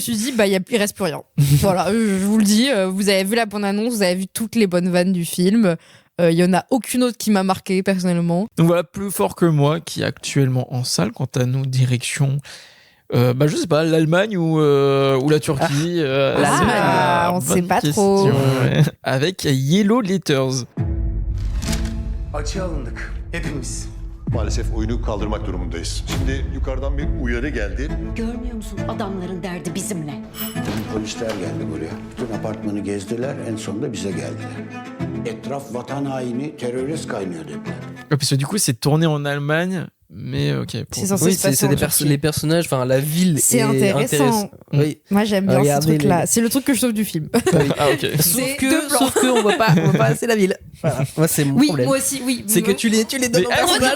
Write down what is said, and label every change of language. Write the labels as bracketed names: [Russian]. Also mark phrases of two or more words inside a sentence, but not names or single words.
[French] suis dit, il reste plus rien. Voilà, je vous le dis, vous avez vu la bande-annonce, vous avez vu toutes les bonnes vannes du film. Il y en a aucune autre qui m'a marqué, personnellement. Donc voilà, Plus fort que moi, qui est actuellement en salle. Quant à nous, direction, je sais pas, l'Allemagne ou la Turquie. L'Allemagne, on sait pas trop. ouais. Avec Yellow Letters. [Turkish] Açığa alındık. Hepimiz. Maalesef oyunu kaldırmak durumundayız. Şimdi yukarıdan bir uyarı geldi. Görmüyor musun adamların derdi bizimle? Polisler geldi buraya. Bütün apartmanı gezdiler. En sonunda bize geldiler. Etraf vatan haini, terörist kaynıyor dediler. [French] Parce que du coup, c'est tourné en Allemagne, mais ok. C'est censé Oui, se passer c'est en des Turquie. les personnages, enfin la ville C'est est intéressant. Oui. Moi, j'aime bien ce Regardez truc-là. les- C'est le truc que je trouve du film. Ah ok. C'est deux plans. Sauf que on voit pas assez la ville. Voilà. Moi c'est mon Oui, problème. moi aussi, oui. C'est que tu les donnes au personnage.